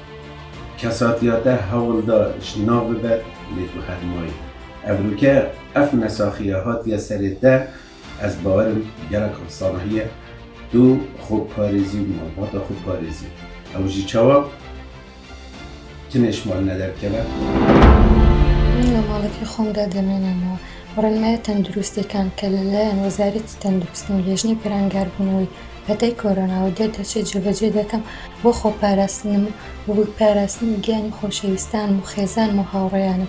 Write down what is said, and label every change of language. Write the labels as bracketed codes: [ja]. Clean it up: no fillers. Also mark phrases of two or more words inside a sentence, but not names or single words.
[ku] Kesatiya te hewl da ji nav bibe, lê tu hermayî. Evrûke ev nesaxiya hatiye serê te, ez bawerim gelek efsanehî ye, tu xwe parêzî û malbata xwe parêzî. Ew jî çawa? Kinê ji mal nederkeve? [ckb] من لە ماڵەکەی خۆمدا دەمێنمەوە ڕێنمایە تەندروستیەکان کە لەلایەن وەزارەتی تەندروستی و لێژنەی پەرهەنگاربوونەوەی بەدەی کۆرۆناوە دەرچێت جێبەجێ دەکەم بۆ خۆپاراستنم و بۆ پاراستنی گیانی خۆشەویستان و خێزان و هاوڕێیانم.